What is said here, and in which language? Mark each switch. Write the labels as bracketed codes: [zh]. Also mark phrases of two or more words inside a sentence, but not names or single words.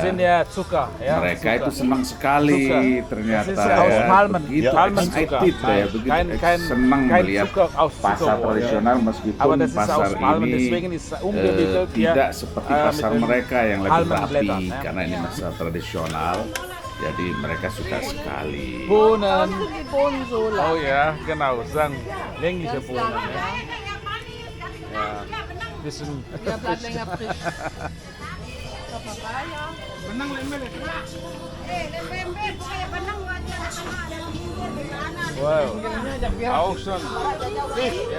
[id] Mereka itu senang sekali ternyata ya, begitu excited ya, begitu senang melihat pasar tradisional meskipun pasar ini tidak seperti pasar mereka yang lagi rapi, karena ini pasar tradisional, jadi mereka suka sekali. [de] Bohnen. Oh ja, genau, sang längliche Bohnen. Ja. Ja, bisschen. Ja, bleibt länger frisch. Papaya. Benang lembel. Wow, auch schon Fisch, ja?